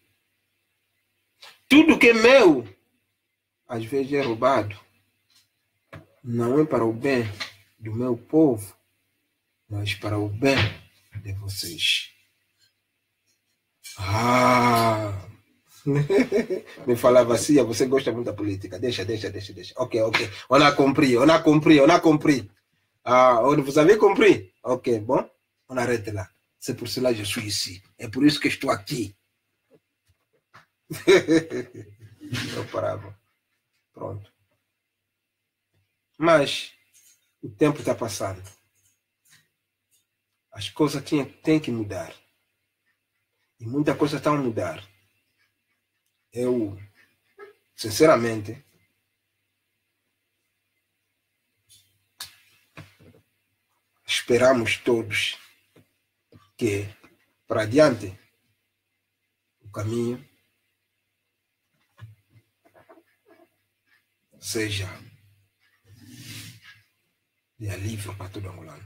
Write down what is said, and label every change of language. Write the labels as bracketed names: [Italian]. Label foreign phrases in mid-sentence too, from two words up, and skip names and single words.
[Portuguese] Tudo que é meu, às vezes é roubado. Não é para o bem do meu povo, mas para o bem de vocês. Me falava assim: você gosta muito da política. Deixa. [French] Ok. On a compris. Vous avez compris? Ok, bon, on arrête là. C'est pour cela que je suis ici. [Portuguese] É por isso que estou aqui. Eu parava. Pronto. Mas o tempo está passando. As coisas têm que mudar. E muita coisa está a mudar. Eu, sinceramente, esperamos todos que, para adiante, o caminho seja de alívio para todo angolano.